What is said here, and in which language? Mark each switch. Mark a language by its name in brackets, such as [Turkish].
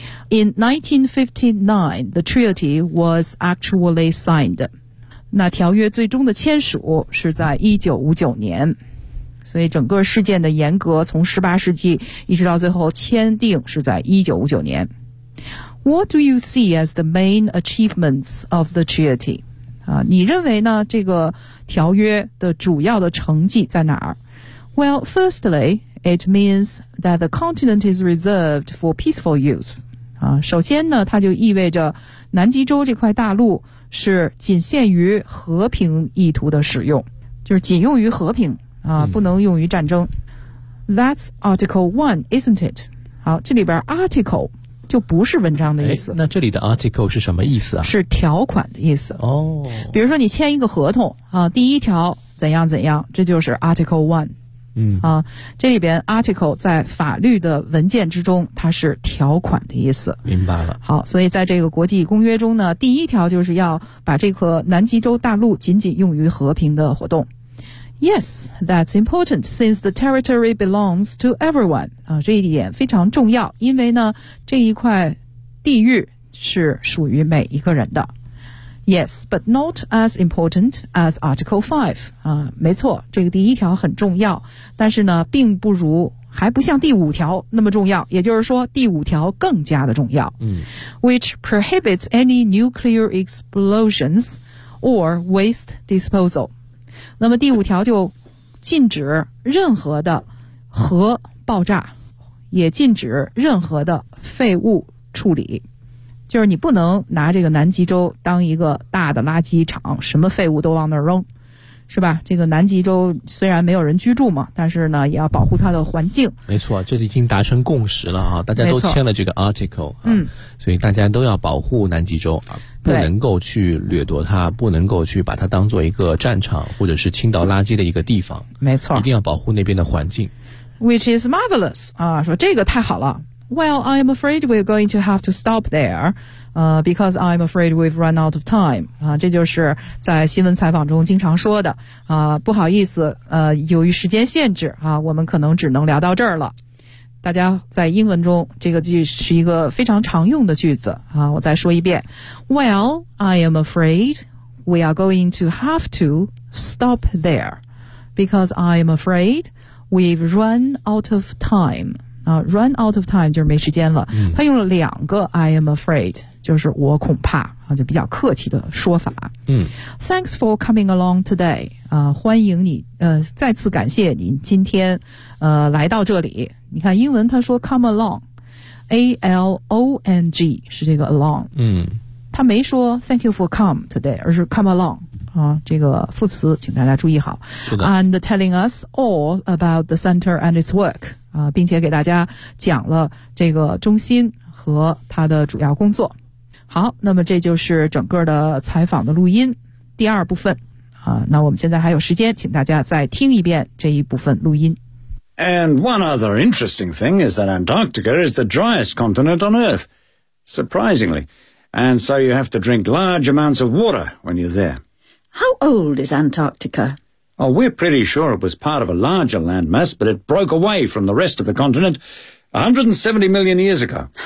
[English] In 1959, the treaty was actually signed. [Chinese] 那条约最终的签署是在1959年。所以整个事件的严格从18世纪一直到最后签订是在1959年。 [English] What do you see as the main achievements of the treaty? [Chinese] 你认为呢这个条约的主要的成绩在哪儿？ [English] Well, firstly, it means that the continent is reserved for peaceful use. [Chinese] 首先呢，它就意味着南极洲这块大陆是仅限于和平意图的使用，就是仅用于和平啊，不能用于战争。 [English] That's Article 1, isn't it? [Chinese] 好，这里边 Article 就不是文章的意思。那这里的 Article 是什么意思啊？是条款的意思。哦，比如说你签一个合同啊，第一条怎样怎样，这就是 Article 1。这里边 article 在法律的文件之中它是条款的意思。明白了。好，所以在这个国际公约中呢，第一条就是要把这个南极洲大陆仅仅用于和平的活动。 [English] Yes, that's important since the territory belongs to everyone. [Chinese] 这一点非常重要，因为呢这一块地域是属于每一个人的。 [English] Yes, but not as important as Article 5. [Chinese] 没错，这个第一条很重要，但是呢并不如，还不像第五条那么重要，也就是说第五条更加的重要。 [English] Which prohibits any nuclear explosions or waste disposal. [Chinese] 那么第五条就禁止任何的核爆炸，也禁止任何的废物处理。就是你不能拿这个南极洲当一个大的垃圾场，什么废物都往那儿扔，是吧？这个南极洲虽然没有人居住嘛，但是呢也要保护它的环境。没错，这已经达成共识了啊，大家都签了这个 article 啊，所以大家都要保护南极洲啊，不能够去掠夺它，不能够去把它当做一个战场或者是倾倒垃圾的一个地方。没错，一定要保护那边的环境。 [English] Which is marvelous [Chinese] 啊，说这个太好了。 [English] Well, I'm afraid we're going to have to stop there, because I'm afraid we've run out of time. [Chinese] 这就是在新闻采访中经常说的。不好意思，由于时间限制，我们可能只能聊到这儿了。大家在英文中，这个句是一个非常常用的句子，我再说一遍。 [English] Well, I am afraid we are going to have to stop there, because I'm afraid we've run out of time. run out of time [Chinese] 就是没时间了、嗯、他用了两个 [English] I am afraid [Chinese] 就是我恐怕、啊、就比较客气的说法、嗯、 [English] Thanks for coming along today、 [Chinese] 欢迎你、再次感谢您今天、来到这里。你看英文他说 come along A-L-O-N-G 是这个 along、嗯、他没说 [English] thank you for come today [Chinese] 而是 come along这个副词请大家注意好 [English] and telling us all about the center and its work、 [Chinese] 并且给大家讲了这个中心和他的主要工作。好，那么这就是整个的采访的录音第二部分、那我们现在还有时间请大家再听一遍这一部分录音。 [English] And one other interesting thing is that Antarctica is the driest continent on Earth, surprisingly, and so you have to drink large amounts of water when you're there How old is Antarctica? Oh, we're pretty sure it was part of a larger landmass, but it broke away from the rest of the continent 170 million years ago.